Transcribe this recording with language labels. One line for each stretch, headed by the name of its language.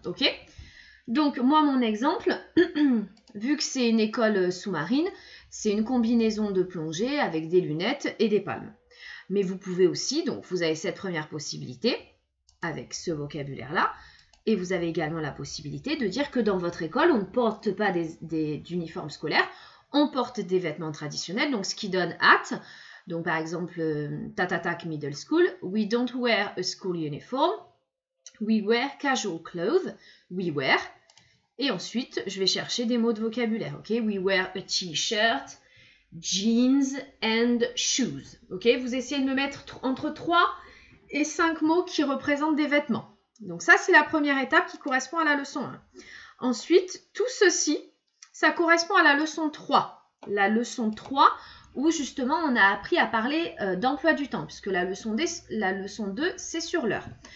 French: Ok, donc, moi, mon exemple, vu que c'est une école sous-marine, c'est une combinaison de plongée avec des lunettes et des palmes. Mais vous pouvez aussi, donc vous avez cette première possibilité avec ce vocabulaire-là, et vous avez également la possibilité de dire que dans votre école, on ne porte pas d'uniformes scolaires, on porte des vêtements traditionnels, donc ce qui donne at. Donc par exemple,
English: Tatatak Middle School, we don't wear a school uniform, we wear casual clothes, we wear.
French: Et ensuite, je vais chercher des mots de vocabulaire.
English: Ok, we wear a t-shirt, jeans and shoes.
French: Ok, vous essayez de me mettre entre 3 et 5 mots qui représentent des vêtements. Donc ça, c'est la première étape qui correspond à la leçon 1. Ensuite, tout ceci, ça correspond à la leçon 3. La leçon 3, où justement, on a appris à parler d'emploi du temps, puisque la leçon 2, c'est sur l'heure.